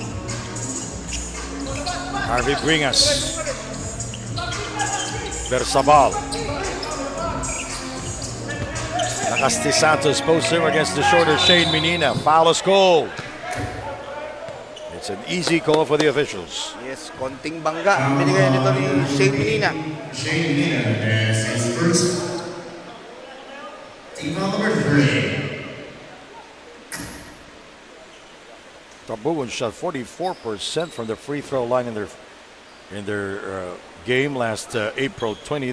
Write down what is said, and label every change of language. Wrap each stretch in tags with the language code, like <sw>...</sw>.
<en>Harvey Bringas. Bersabal. Nakasti Santos posts him against the shorter Shane Menina. Foul is called. It's an easy call for the officials.</en> <tl>Yes, konting bangga ang binigay nito ni Shane Menina.</tl> <en>Shane Menina as his first team foul number 3. Tabogon shot 44% from the free throw line in their game last April 20.</en>